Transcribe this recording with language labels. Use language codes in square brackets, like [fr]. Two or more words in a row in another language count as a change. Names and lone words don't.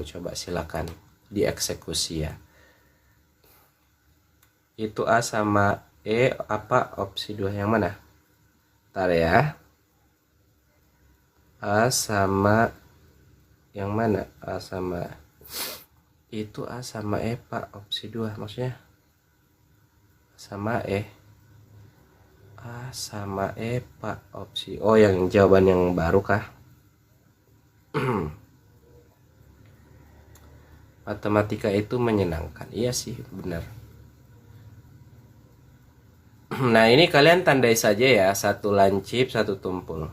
[id] Coba silakan dieksekusi ya. Itu A sama E, apa opsi 2 yang mana? Ntar ya. A sama yang mana? A sama, itu A sama E Pak, opsi 2 maksudnya. A sama E. A sama E Pak, opsi. Oh, yang jawaban yang baru kah? Matematika itu menyenangkan. Iya sih, benar. Nah, ini kalian tandai saja ya, satu lancip, satu tumpul.